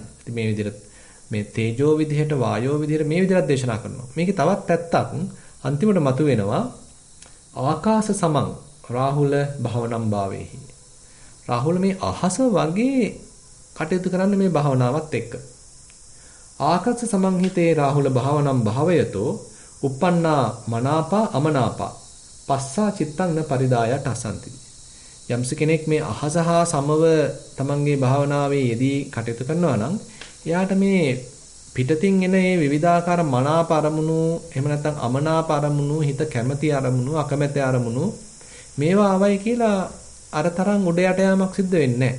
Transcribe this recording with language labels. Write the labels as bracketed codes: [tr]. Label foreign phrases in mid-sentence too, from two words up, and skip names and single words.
[si] ඉතින් මේ විදිහට මේ තේජෝ විදිහට වායෝ විදිහට මේ විදිහට දේශනා කරනවා. මේකේ තවත් පැත්තක් අන්තිමට මතුවෙනවා [pi] ආකාශ සමං රාහුල භවනම් භාවේහි. [si] රාහුල මේ අහස වගේ කටයුතු කරන්න මේ භාවනාවත් එක්ක. [pi] ආකාශ සමංහිතේ රාහුල භවනම් භාවයතෝ uppannā manāpā amanāpā පස්සා චිත්තං න පරිදාය ටසන්ති. [si] යම්ස කෙනෙක් මේ අහස හා සමව තමන්ගේ භාවනාවේ යෙදී කටයුතු කරනවා නම් එයාට මේ පිටතින් එන මේ විවිධාකාර මනාප අරමුණු එහෙම නැත්නම් අමනාප අරමුණු හිත කැමැති අරමුණු අකමැති අරමුණු මේවා ආවයි කියලා අර තරම් උඩ යට යාමක් සිද්ධ වෙන්නේ නැහැ.